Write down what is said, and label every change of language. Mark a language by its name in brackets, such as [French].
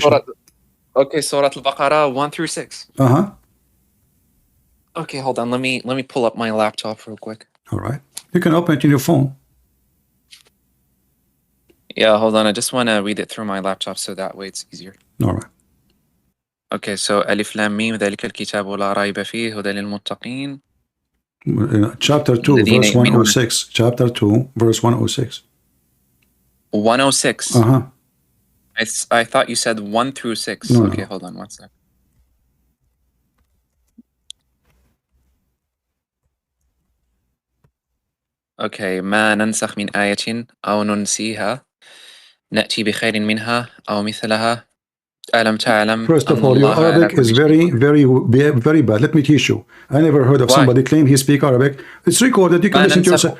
[English] Surah Al-Baqarah 1 through 6. Okay, hold on. Let me pull up my laptop real quick. All right. You can open it in your phone. Yeah, hold on. I just want to read it through my laptop so that way it's easier. All right. Okay, so [Arabic] Alif Lam Mim ذلك الكتاب لا ريب فيه هدى للمتقين. [English] Chapter 2, verse 106. Chapter 2, verse 106. 106. I thought you said 1 through 6. No, okay, no. Hold on one sec. [Arabic] Okay, ما ننسخ من آية أو ننسيها نأتي بخير منها أو مثلها ألم تعلم. [English] First of all, your Arabic is very bad. Let me teach you. I never heard of somebody claim he speak Arabic. It's recorded. You can listen to yourself.